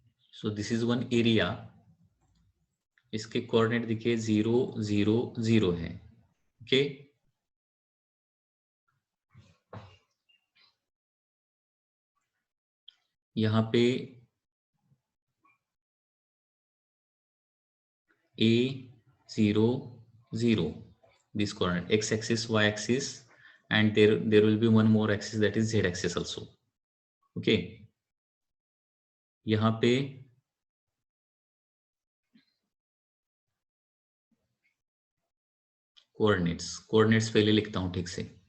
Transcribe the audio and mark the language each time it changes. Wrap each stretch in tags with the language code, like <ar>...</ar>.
<en>So this is one area.</en> <hi>इसके coordinate देखिए 0 0 0 है. ओके, यहाँ पे</hi> <en>A 0 0 this coordinate x axis, y axis, and there will be one more axis, that is z axis also.</en> <hi>Okay, यहाँ पे coordinates पहले लिखता हूं ठीक से.</hi>